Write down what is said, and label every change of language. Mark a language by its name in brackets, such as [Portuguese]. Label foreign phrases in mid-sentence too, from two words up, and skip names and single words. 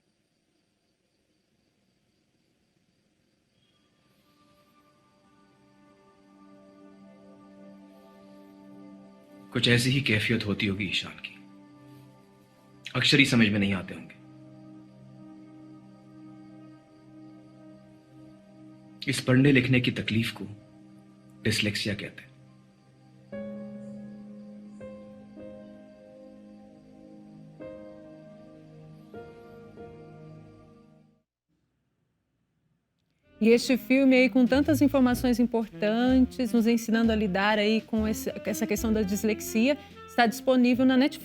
[Hindi] कुछ ऐसी ही कैफियत होती होगी ईशान की, अक्षर ही समझ में नहीं आते होंगे। इस पढ़ने लिखने की तकलीफ को डिसलेक्सिया कहते हैं। [Portuguese] E este filme aí com tantas informações importantes, nos ensinando a lidar aí com essa questão da dislexia, está disponível na Netflix.